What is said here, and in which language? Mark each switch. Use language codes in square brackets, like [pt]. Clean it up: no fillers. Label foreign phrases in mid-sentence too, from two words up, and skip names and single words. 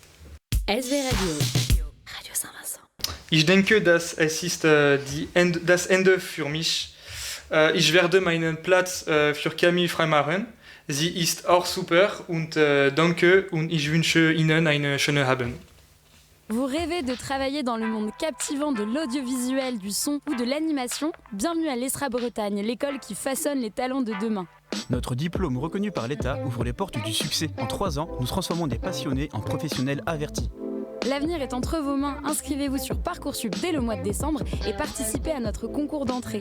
[fr] SW Radio. Radio Saint-Vincent. [de] Ich denke, dass es ist das Ende für mich. Ich werde meinen Platz für Camille freimachen. Sie ist auch super und danke und ich wünsche Ihnen einen schönen Abend. [fr] Vous rêvez de travailler dans le monde captivant de l'audiovisuel, du son ou de l'animation? Bienvenue à l'ESRA Bretagne, l'école qui façonne les talents de demain. Notre diplôme reconnu par l'État ouvre les portes du succès. En 3 ans, nous transformons des passionnés en professionnels avertis. L'avenir est entre vos mains. Inscrivez-vous sur Parcoursup dès le mois de décembre et participez à notre concours d'entrée.